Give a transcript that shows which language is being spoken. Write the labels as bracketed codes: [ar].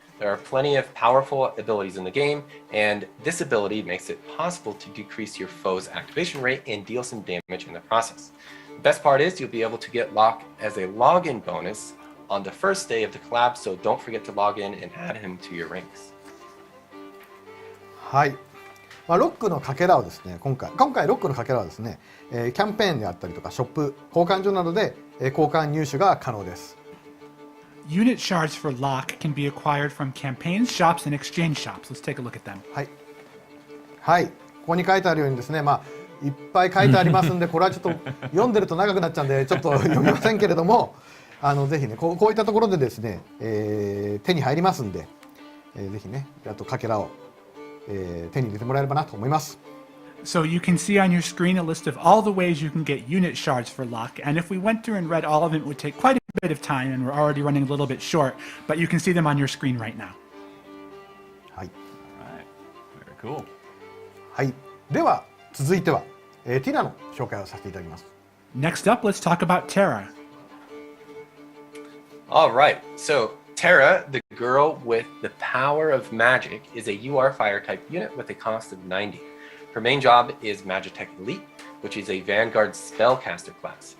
[en] There are plenty of powerful abilities in the game, and this ability makes it possible to decrease your foe's activation rate and deal some damage in the process. The best part is you'll be able to get Locke as a login bonus on the first day of the collab, so don't forget to log in and add him to your ranks. [ja] はい。ロックのかけらをですね、今回ロックのかけらはですね、キャンペーンであったりとかショップ、交換所などで交換入手が可能です。 [en] Unit shards for lock can be acquired from campaigns, shops, and exchange shops. Let's take a look at them. [ja] はい。はい。ここに書いてあるようにですね、いっぱい書いてありますんで、これはちょっと読んでると長くなっちゃうんで、ちょっと読みませんけれども、ぜひね、こういったところでですね、手に入りますんで、ぜひね、あとかけらを、手に入れてもらえればなと思います。 [en] So you can see on your screen a list of all the ways you can get unit shards for luck, and if we went through and read all of them, it would take quite a bit of time, and we're already running a little bit short, but you can see them on your screen right now. [ja] はい。 [en] Very cool. [ja] はい。では続いては、ティナの紹介をさせていただきます。 [en] Next up, let's talk about Terra. All right, so Terra, the girl with the power of magic, is a UR fire type unit with a cost of 90. Her main job is Magitech Elite, which is a Vanguard spellcaster class.